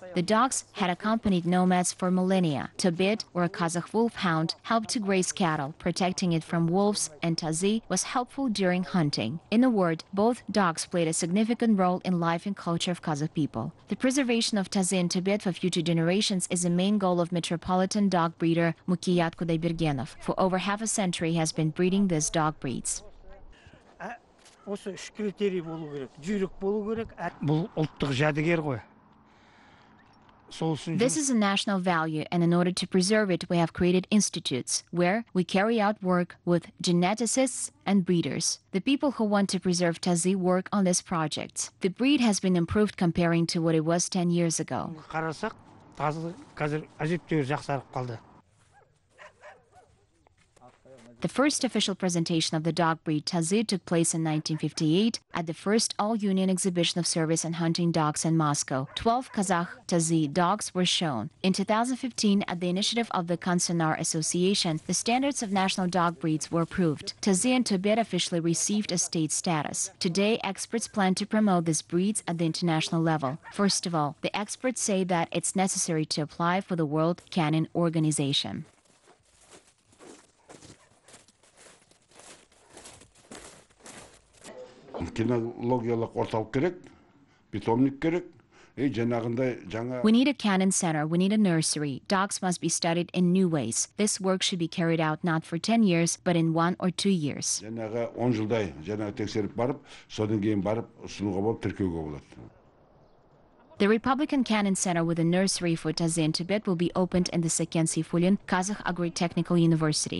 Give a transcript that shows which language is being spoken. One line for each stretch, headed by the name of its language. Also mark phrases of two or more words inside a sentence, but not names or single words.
English: The dogs had accompanied nomads for millennia. Tobit, or a Kazakh wolfhound, helped to graze cattle, protecting it from wolves, and Tazy was helpful during hunting. In a word, both dogs played a significant role in life and culture of Kazakh people. The preservation of Tazy and Tobit for future generations is the main goal of metropolitan dog breeder Mukiyat Kudaybergenov. For over half a century, he has been breeding these dog breeds.
Kazakh: Осы үш критерий болу керек. Жүйрік болу керек. Бұл ұлттық жәдігер ғой.
English: This is a national value, and in order to preserve it, we have created institutes where we carry out work with geneticists and breeders. The people who want to preserve Tazy work on this project. The breed has been improved comparing to what it was 10 years ago.
Kazakh: Қарасақ, қазір әжептәуір жақсарып қалды.
English: The first official presentation of the dog breed Tazy took place in 1958 at the first all-union exhibition of service and hunting dogs in Moscow. 12 Kazakh Tazy dogs were shown. In 2015, at the initiative of the Kansunar Association, the standards of national dog breeds were approved. Tazy and Tobit officially received a state status. Today, experts plan to promote these breeds at the international level. First of all, the experts say that it's necessary to apply for the World Canin Organization.
Kazakh: Кинологиялық орталық керек, питомник керек.
English: We need a canon center. We need a nursery. Dogs must be studied in new ways. This work should be carried out not for 10 years, but in 1 or 2 years. The Republican Canon Center with a nursery for Tazy and Tobit will be opened in the Sakyen Seyfulin Kazakh Agri-Technical University.